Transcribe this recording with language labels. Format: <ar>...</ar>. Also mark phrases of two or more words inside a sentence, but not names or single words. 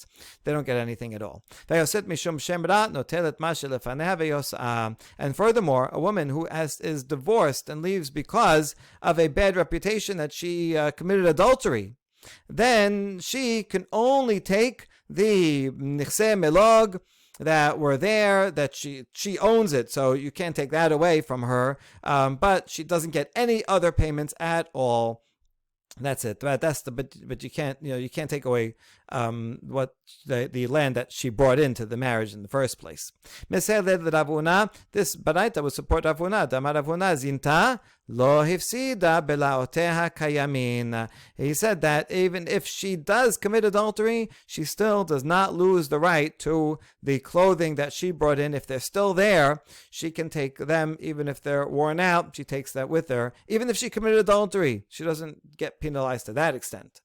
<en>They don't get anything at all. And furthermore, a woman who is divorced and leaves because of a bad reputation that she committed adultery, then she can only take the</en> <he>נכסי מלוג</he> <en>that were there, that she owns it, so you can't take that away from her, but she doesn't get any other payments at all. That's it. But you can't take away what the land that she brought into the marriage in the first place. This baraita would support Rav Huna.</en> <arc>דאמר רב הונא זינתה לא הפסידה בלאותיה הקיימין.</arc> <en>He said that even if she does commit adultery, she still does not lose the right to the clothing that she brought in. If they're still there, she can take them, even if they're worn out. She takes that with her. Even if she committed adultery, she doesn't get penalized to that extent.</en>